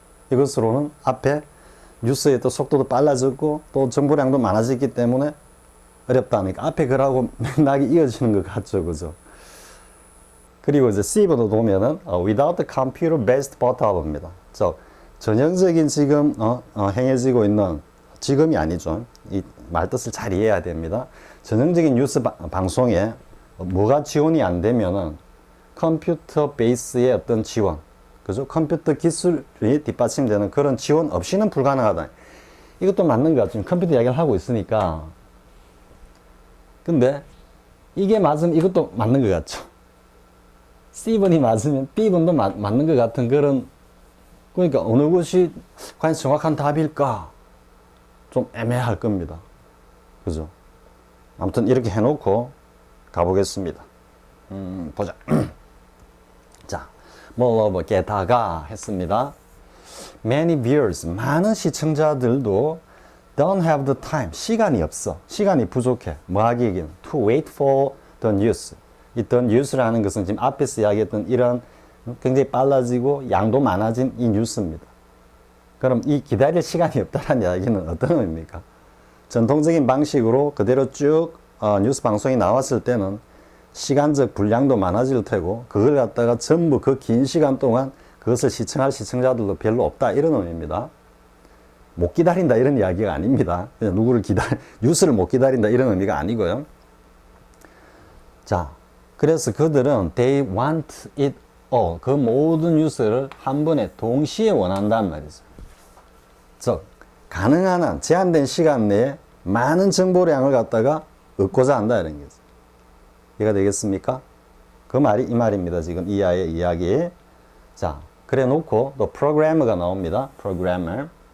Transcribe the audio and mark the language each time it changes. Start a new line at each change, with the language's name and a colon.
Korean: 이것으로는 앞에 뉴스의 또 속도도 빨라졌고 또 정보량도 많아졌기 때문에 어렵다니까 앞에 글하고 맥락이 이어지는 것 같죠, 그죠? 그리고 이제 C번호 보면은
English: without the computer based portable
Korean: 입니다. 전형적인 지금 행해지고 있는, 지금이 아니죠. 이 말뜻을 잘 이해해야 됩니다. 전형적인 뉴스 방송에 뭐가 지원이 안 되면은 컴퓨터 베이스의 어떤 지원, 그죠? 컴퓨터 기술이 뒷받침되는 그런 지원 없이는 불가능하다. 이것도 맞는 것 같죠. 컴퓨터 이야기를 하고 있으니까. 근데 이게 맞으면 이것도 맞는 것 같죠. C번이 맞으면 B번도 맞는 것 같은 그런, 그러니까 어느 것이 과연 정확한 답일까? 좀 애매할 겁니다. 그죠? 아무튼 이렇게 해놓고 가보겠습니다. 보자. 자, 게다가 했습니다.
English: Many viewers,
Korean: 많은 시청자들도
English: don't have the time,
Korean: 시간이 없어. 시간이 부족해. 뭐 하기에는
English: to wait for the news.
Korean: 이 the news라는 것은 지금 앞에서 이야기했던 이런 굉장히 빨라지고 양도 많아진 이 뉴스입니다. 그럼 이 기다릴 시간이 없다는 이야기는 어떤 의미입니까? 전통적인 방식으로 그대로 쭉 뉴스 방송이 나왔을 때는 시간적 분량도 많아질 테고 그걸 갖다가 전부 그 긴 시간 동안 그것을 시청할 시청자들도 별로 없다 이런 의미입니다. 못 기다린다 이런 이야기가 아닙니다. 그냥 뉴스를 못 기다린다 이런 의미가 아니고요. 자, 그래서 그들은
English: they want it all.
Korean: 그 모든 뉴스를 한 번에 동시에 원한단 말이죠. 즉, 가능한 한 제한된 시간 내에 많은 정보량을 갖다가 얻고자 한다 이런 거죠. 이해가 되겠습니까? 그 말이 이 말입니다. 지금 이 아이의 이야기. 자, 그래 놓고 또 프로그래머가 나옵니다. 프로그래머.